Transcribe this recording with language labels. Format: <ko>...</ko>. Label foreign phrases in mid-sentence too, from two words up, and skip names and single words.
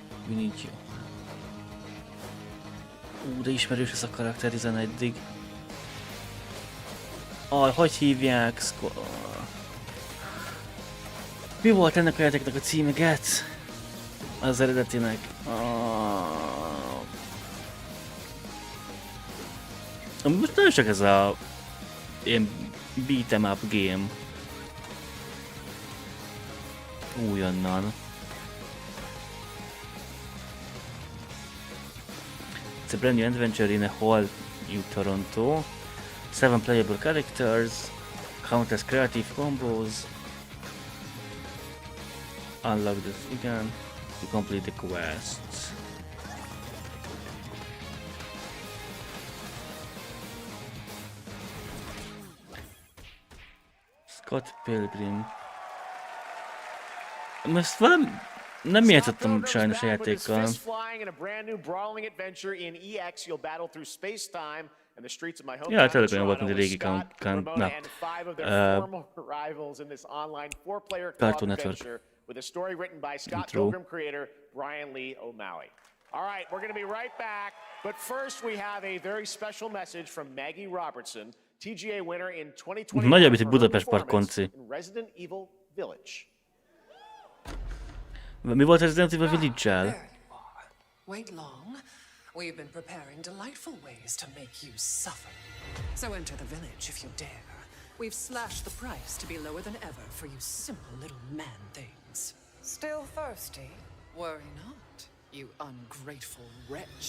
<en>We need you.</en> <hu>De ismerős ez a karakter 11-ig. Hogy hívják? Mi volt ennek a játéknak a címe, Get? Az eredetinek. Most nagyon csak ez a ilyen</hu> <en>beat'em up game.</en> <hu>Újonnan.</hu> <en>It's a brand new adventure in a whole new Toronto. 7 playable characters, countless creative combos. Unlock this again to complete the quests. Scott Pilgrim.</en> <hu>Most valami... Nem játszottam sajnos a játékkal. Ja, tényleg olyan volt, mint a régi Cartoon Network.</hu> <en>With a story written by Scott Pilgrim creator Brian Lee O'Malley. All right, we're going to be right back, but first we have a very special message from Maggie Robertson, TGA winner in 2020</en> <hu>Nagyobb, mint egy Budapest Park konci.</hu> <en>in Resident Evil Village.</en> <hu>Mi volt a Resident Evil Village-el?</hu> <en>Wait long. We've been preparing delightful ways to make you suffer. So enter the village if you dare. We've slashed the price to be lower than ever for you simple little man things. Still thirsty? Worry not, you ungrateful wretch.</en>